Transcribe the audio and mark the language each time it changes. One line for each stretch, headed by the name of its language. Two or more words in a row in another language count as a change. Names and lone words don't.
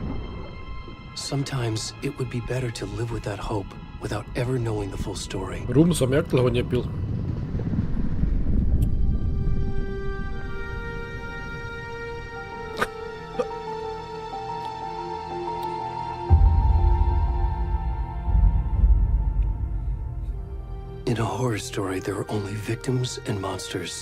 English: Sometimes it would be better to live with that hope without ever knowing the full story.
Slovak: Rum som jak dlho nepil.
English: In a horror story, there are only victims and monsters.